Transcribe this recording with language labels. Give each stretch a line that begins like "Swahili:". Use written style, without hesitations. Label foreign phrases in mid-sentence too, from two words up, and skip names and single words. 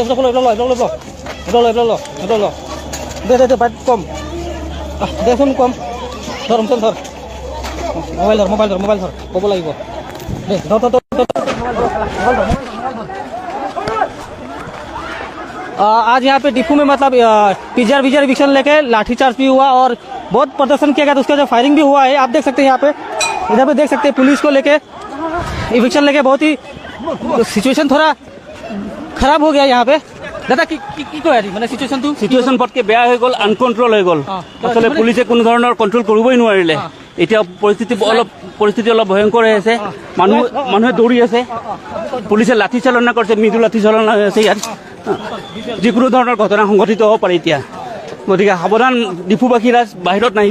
Hindi: दे बात कम दे सुन कम धर हमसन धर मोबाइल धर कब लगे दे धर आज यहाँ पे डिपू में मतलब पीजीआर इविक्शन लेके लाठीचार्ज भी हुआ और बहुत प्रदर्शन किया गया, तो उसका जो फायरिंग भी हुआ है आप देख सकते हैं। यहाँ पे इधर पे देख सकते हैं पुलिस को लेके इविक्शन लेके बहुत ही सिचुएशन थोड़ा खराब हो गया यहाँ पे।
Assamese: दादा কি কয় আজি মানে সিচুৱেশ্যন পটকে বেয়া হৈ গ'ল, আনকন্ট্ৰল হৈ গ'ল। আসলে পুলিচে কোনো ধৰণৰ কন্ট্ৰল কৰিবই নোৱাৰিলে। এতিয়া পৰিস্থিতি অলপ ভয়ংকৰ হৈ আছে, মানুহে দৌৰি আছে, পুলিচে লাঠি চালনা কৰিছে, মৃদু লাঠি চালনা হৈ আছে। ইয়াত যিকোনো ধৰণৰ ঘটনা সংঘটিত হ'ব পাৰে এতিয়া, গতিকে সাৱধান ডিপুবাসী ৰাইজ বাহিৰত নাহিব।